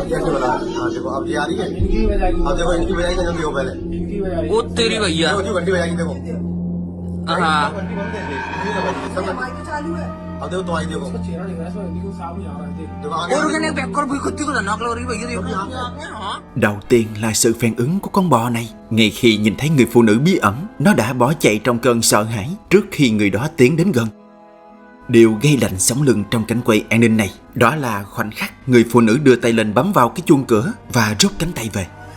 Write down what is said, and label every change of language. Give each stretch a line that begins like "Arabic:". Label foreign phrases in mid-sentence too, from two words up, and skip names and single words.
Hindi: कैसे बता? हाँ देखो अब ये आ रही है। इनकी बजाएगी अब देखो इनकी बजाई जल्दी हो पहले। इनकी बजाएगी वो तेरी भैया। देखो घंटी बजाई देखो। हाँ घंटी बंद है अब देखो तो आई देखो। चेहरा दिख रहा है इसमें बिल्कुल साफ नहीं आ रहा है देख देखो आगे और उसने बैककर भी खुद को खतरनाक लग रही भैया देखो। हाँ
Vietnamese: Đầu tiên là sự phản ứng của con bò này. Ngay khi nhìn thấy người phụ nữ bí ẩn, nó đã bỏ chạy trong cơn sợ hãi trước khi người đó tiến đến gần. Điều gây lạnh sống lưng trong cảnh quay an ninh này, đó là khoảnh khắc người phụ nữ đưa tay lên bấm vào cái chuông cửa và rút cánh tay về.